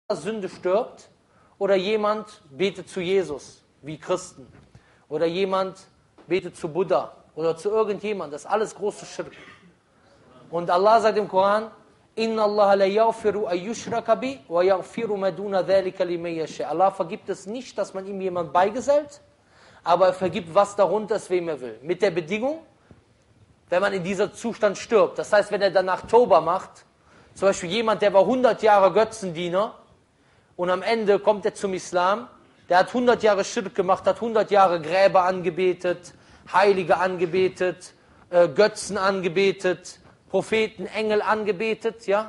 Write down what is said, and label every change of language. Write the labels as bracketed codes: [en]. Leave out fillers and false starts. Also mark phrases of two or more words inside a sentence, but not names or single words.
[de] Sünde stirbt, oder jemand betet zu Jesus, wie Christen, oder jemand betet zu Buddha oder zu irgendjemand. Das ist alles große Schirk. Und Allah sagt im Koran, [ar] إن الله لا يغفر أن يشرك ب ويغفر ما دون ذلك لمن يشاء. [de] Allah vergibt es nicht, dass man ihm jemand beigesellt, aber er vergibt, was darunter ist, wem er will. Mit der Bedingung, wenn man in dieser Zustand stirbt. Das heißt, wenn er danach Tauba macht, zum Beispiel jemand, der war 100 Jahre Götzendiener und am Ende kommt er zum Islam, der hat 100 Jahre Schirk gemacht, hat 100 Jahre Gräber angebetet, Heilige angebetet, Götzen angebetet, Propheten, Engel angebetet, ja.